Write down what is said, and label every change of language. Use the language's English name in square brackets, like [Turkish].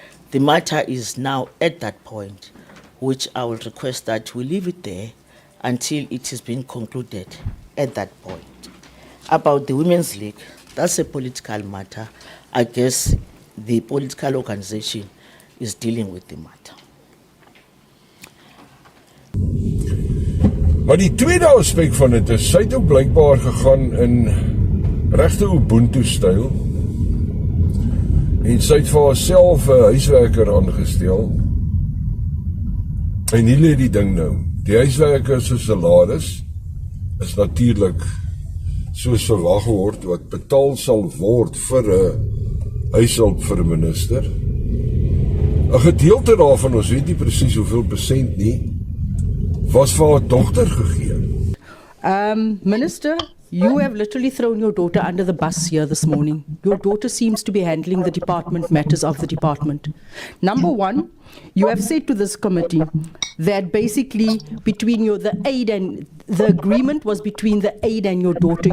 [English] The matter is now at that point, which I will request that we leave it there until it has been concluded at that point. About the Women's League, that's a political matter. I guess the political organization is dealing with the matter. [Afrikaans] Maar die tweede aspek van dit is, sy het ook blykbaar gegaan in regte Ubuntu-styl en sy het vir haarself 'n huiswerker aangestel. En hier lê die ding nou. Die huiswerker se salaris is natuurlik soos verwag word wat betaal sal word vir 'n huishulp vir 'n minister. 'n Gedeelte daarvan, ons weet nie presies hoeveel persent nie, was vir haar dogter gegee. [English] Minister, you have literally thrown your daughter under the bus here this morning. Your daughter seems to be handling the department matters of the department. Number one, you have said to this committee that basically between the aide and the agreement was between the aide and your daughter.